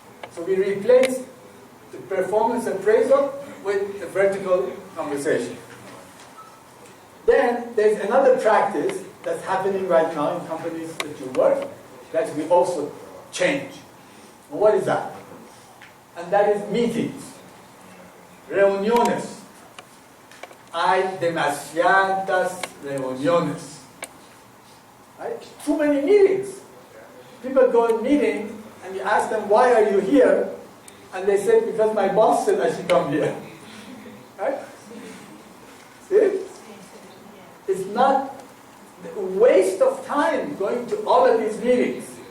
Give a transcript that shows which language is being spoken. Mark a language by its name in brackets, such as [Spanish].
[English] So we replace the performance appraisal with the vertical conversation. Then there's another practice that's happening right now in companies that you work that we also change. And what is that? And that is meetings, [Spanish] reuniones. Hay demasiadas reuniones. [English] Right? Too many meetings. People go in meeting and you ask them, why are you here? And they say, because my boss said I should come here. Right? See? It's not a waste of time going to all of these meetings.